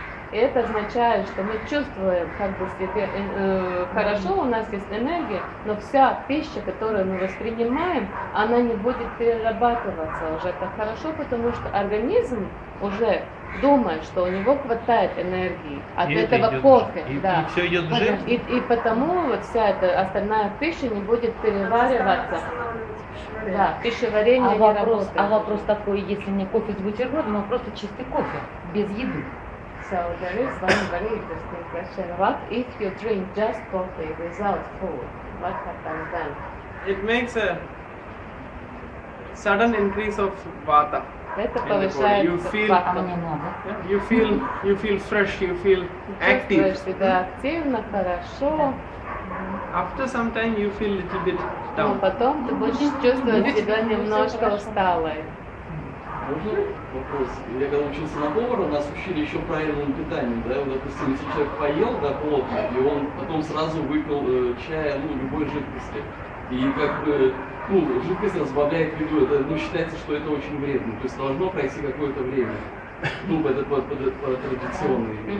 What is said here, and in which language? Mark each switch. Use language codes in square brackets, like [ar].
[ru] И это означает, что мы чувствуем, как бы себе хорошо, у нас есть энергия, но вся пища, которую мы воспринимаем, она не будет перерабатываться уже так хорошо, потому что организм уже думает, что у него хватает энергии от этого кофе. И все идет в жир. И потому вот вся эта остальная пища не будет перевариваться. Да, пищеварение не работает. А вопрос такой, если мне кофе с бутербродом, но просто чистый кофе, без еды. [en] So there is one very interesting question. What if you drink just coffee without food? What happens then? It makes a sudden increase of vata. [ru] Это [en] in the body. [ru] повышает А мне надо. [en] You feel fresh, you feel active. [ru] Чувствуешь себя активно, хорошо. [en] After some time you feel little bit [ru] Но [en] down. [ru] потом ты будешь чувствовать себя немножко усталой. Можно вопрос? Я когда учился на повара, нас учили еще правильному питанию, да, вот, допустим, если человек поел, да, плотно, и он потом сразу выпил чая, ну, любой жидкости, и как бы, ну, жидкость разбавляет еду, это, ну, считается, что это очень вредно, то есть должно пройти какое-то время, ну, это по традиционной.